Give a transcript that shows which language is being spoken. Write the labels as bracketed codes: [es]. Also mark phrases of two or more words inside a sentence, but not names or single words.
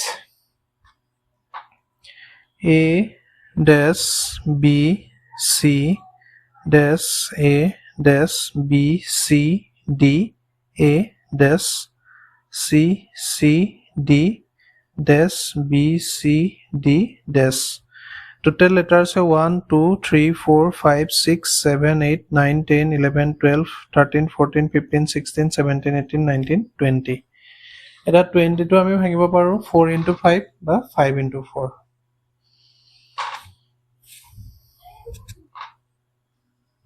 [en] A dash B C dash A dash B C D A dash C C D dash B C D dash. Total letters are 1 2 3 4 5 6 7 8 9 10 11 12 13 14 15 16 17 18 19 20. [as] এটা 22 আমি ভাঙিব পাৰো 4 into 5 বা 5 into 4।